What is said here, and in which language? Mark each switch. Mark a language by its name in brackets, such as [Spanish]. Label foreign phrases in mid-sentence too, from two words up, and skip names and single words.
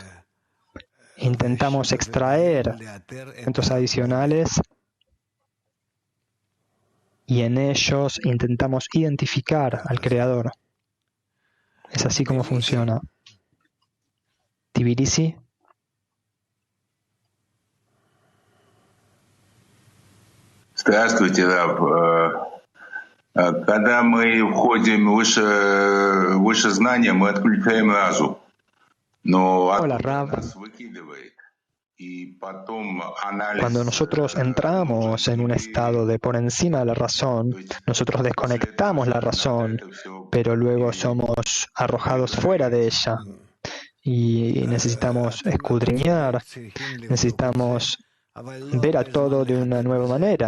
[Spanish] Intentamos extraer elementos adicionales y en ellos intentamos identificar al Creador. Es así como funciona. Tbilisi. [Russian] Здравствуйте, Раб. Когда мы входим выше знания, мы отключаем разум. Но нас выкидывает. [Spanish] Cuando nosotros entramos en un estado de por encima de la razón, nosotros desconectamos la razón, pero luego somos arrojados fuera de ella. Y necesitamos escudriñar, necesitamos ver a todo de una nueva manera.